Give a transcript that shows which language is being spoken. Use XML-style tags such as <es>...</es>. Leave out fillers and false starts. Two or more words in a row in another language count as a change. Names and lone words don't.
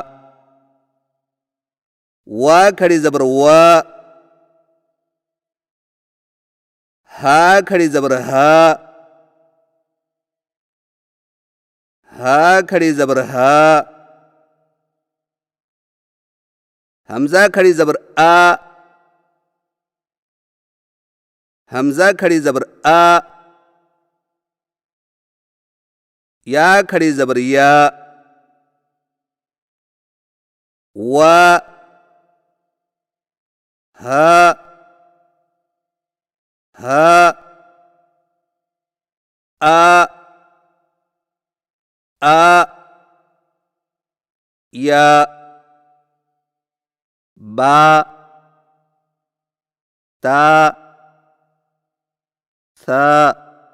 <ur>وا کھڑی زبر وا، ہا کھڑی زبر ہا، ہا کھڑی زبر ہا. حمزہ کھڑی زبر آ، حمزہ کھڑی زبر آ، یا کھڑی زبر یا و ها ها آ آ یا با تا ثا</ur>